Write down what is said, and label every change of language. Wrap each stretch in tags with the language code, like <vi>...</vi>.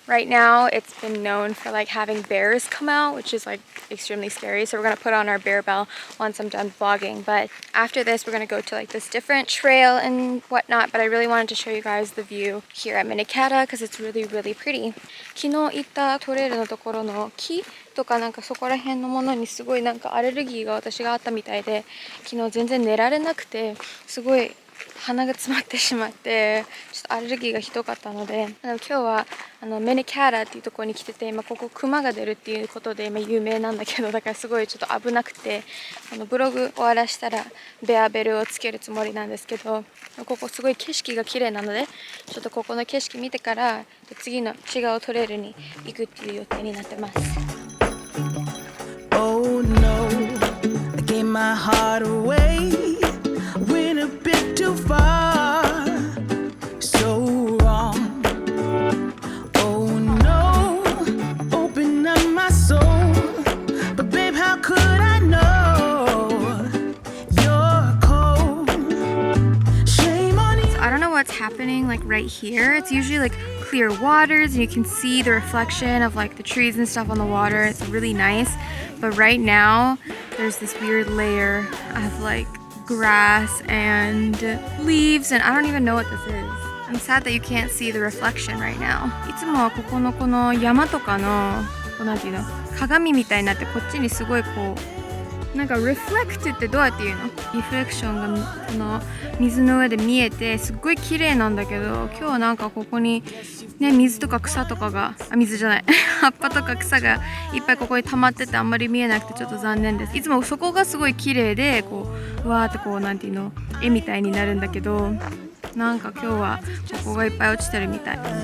<en>Right now it's been known for like having bears come out, which is like extremely scary. So we're gonna put on our bear bell once I'm done vlogging. But after this, we're gonna go to like this different trail and whatnot, but I really wanted to show you guys the view here at Minnekhada because it's really, really pretty.</en> <ja>昨日行ったトレイルのところの木とかなんかそこら辺のものにすごいなんかアレルギーが私があったみたいで、昨日全然寝られなくてすごい鼻が詰まってしまってちょっとアレルギーがひどかったので、今日はメネキャラっていうところに来てて、今ここクマが出るっていうことで今有名なんだけど、だからすごいちょっと危なくてブログ終わらしたらベアベルをつけるつもりなんですけど、ここすごい景色が綺麗なのでちょっとここの景色見てから次の違うトレイルに行くっていう予定になってます。</ja> <en>Oh no, I gave my heart away, went a bit too far, so wrong. Oh no, open up my soul, but babe, how could I know you're cold? Shame on you. So I don't know what's happening like right here. It's usually like clear waters and you can see the reflection of like the trees and stuff on the water. It's really nice, but right now there's this weird layer of like grass and leaves and I don't even know what this is. I'm sad that you can't see the reflection right now.</en> <ja>いつもはここのこの山とかのなんていうの鏡みたいになってこっちにすごいこうなんかリフレクトってどうやって言うの？リフレクションがこの水の上で見えてすっごい綺麗なんだけど、今日はなんかここにね水とか草とかが水じゃない葉っぱとか草がいっぱいここに溜まっててあんまり見えなくてちょっと残念です。いつもそこがすごい綺麗でこうわーってこうなんていうの絵みたいになるんだけど、なんか今日はここがいっぱい落ちてるみたい。</ja>